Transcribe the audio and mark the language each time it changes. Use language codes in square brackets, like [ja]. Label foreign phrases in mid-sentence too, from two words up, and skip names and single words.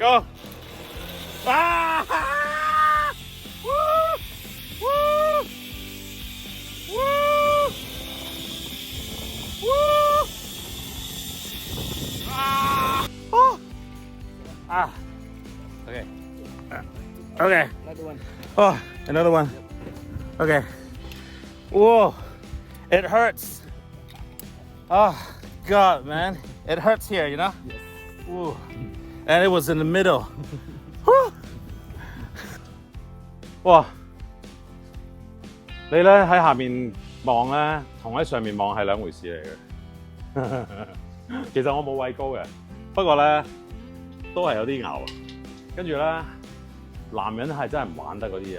[en] Go！ 啊！呜呜呜呜啊！哦啊 ！OK。Okay. Another one. Oh, another one. Okay. Whoa, it hurts. Oh, God, man. It hurts here, you know? Yes. Whoa. And it was in the middle. Whew. 哇！ [yue] 你咧喺下面望咧，同喺上面望係兩回事嚟嘅。其實我冇畏高嘅，不過咧都係有啲牛。跟住咧，男人係真係唔玩得嗰啲嘢。